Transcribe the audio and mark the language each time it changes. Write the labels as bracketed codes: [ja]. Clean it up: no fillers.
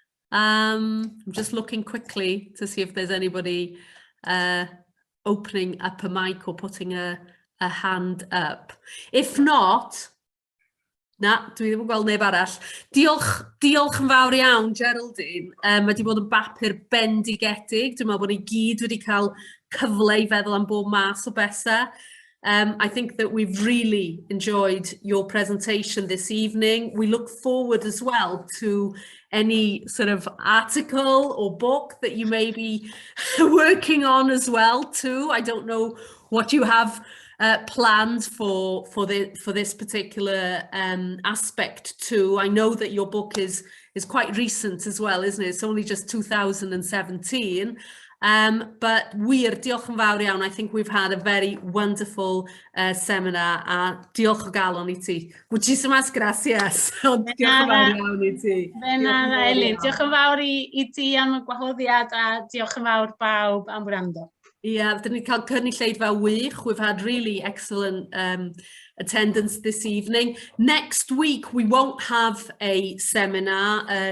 [en] I'm just looking quickly to see if there's anybody opening up a mic or putting a hand up. If not, [cy] na, dwi ddim yn gweld neb arall. Diolch yn fawr iawn, Geraldine. Mae wedi bod yn bapur bendigedig. Dwi'n meddwl bod ni gyd wedi cael cyfle i feddwl am bob mas o besa. [en] I think that we've really enjoyed your presentation this evening. We look forward as well to any sort of article or book that you may be working on as well too. I don't know what you have planned for this particular aspect too. I know that your book is quite recent as well, isn't it? It's only just 2017. But [cy] wir, diolch yn fawr iawn. [en] I think we've had a very wonderful seminar. [cy] A diolch o galon I ti. [es] Muchísimas gracias. [cy] Diolch yn fawr iawn I ti. Elin, diolch yn fawr I ti am y gwahoddiad a diolch yn fawr bawb am wrando. Yeah, dyn ni cael cynulleidfa wych. [en] We've had really excellent attendance this evening. Next week, we won't have a seminar.